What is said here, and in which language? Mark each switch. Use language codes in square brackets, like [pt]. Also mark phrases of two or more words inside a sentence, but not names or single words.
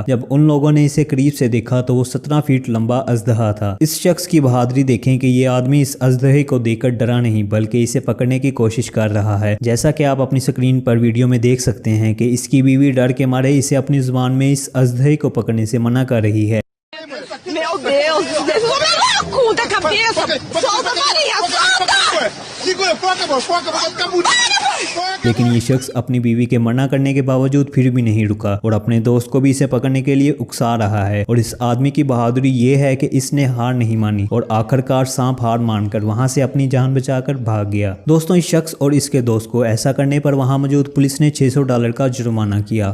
[hi] जब उन लोगों ने इसे करीब से देखा तो वो 17 फीट लंबा अजदहा था। इस शख्स की बहादुरी देखें कि ये आदमी इस अजदहे को देखकर डरा नहीं बल्कि इसे पकड़ने की कोशिश कर रहा है। जैसा कि आप अपनी स्क्रीन पर वीडियो में देख सकते हैं कि इसकी बीवी डर के मारे इसे अपनी जुबान में इस अजदहे को पकड़ने से मना कर रही है। [pt] Meu Deus, deixa eu ver cu da cabeça. Solta, Maria, solta! Segura, foca, amor, foca, vai ficar bonito. [hi] लेकिन ये शख्स अपनी बीवी के मना करने के बावजूद फिर भी नहीं रुका और अपने दोस्त को भी इसे पकड़ने के लिए उकसा रहा है। और इस आदमी की बहादुरी ये है कि इसने हार नहीं मानी और आखिरकार सांप हार मानकर वहां से अपनी जान बचाकर भाग गया। दोस्तों, इस शख्स और इसके दोस्त को ऐसा करने पर वहां मौजूद पुलिस ने $600 का जुर्माना किया।